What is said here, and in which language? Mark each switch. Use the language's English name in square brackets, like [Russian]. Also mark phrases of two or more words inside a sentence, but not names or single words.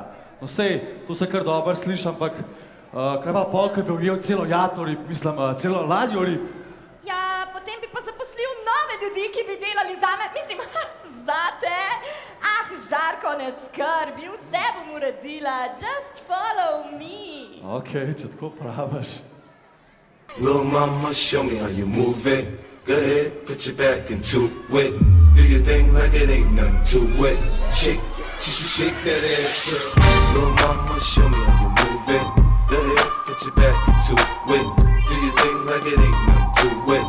[Slovenian] No sej, to se kar dobro sliši, ampak kaj pa pol, kad bi ujel celo jato rib, mislim, celo ladjo rib? Ja, potem bi pa zaposlil nove ljudi, ki bi delali zame, mislim, zate. Ah, Žarko, ne skrbi, vse bom uredila, [English] just follow me. [Slovenian] Okej, če tako praviš. [English] Little mama, show me how you move it. Go ahead, put your back into it. Do your thing like it ain't nothing to it. Shake, shake that ass, girl. Little mama, show me how you move it. Go ahead, put your back into it. Do your thing like it ain't nothing to it.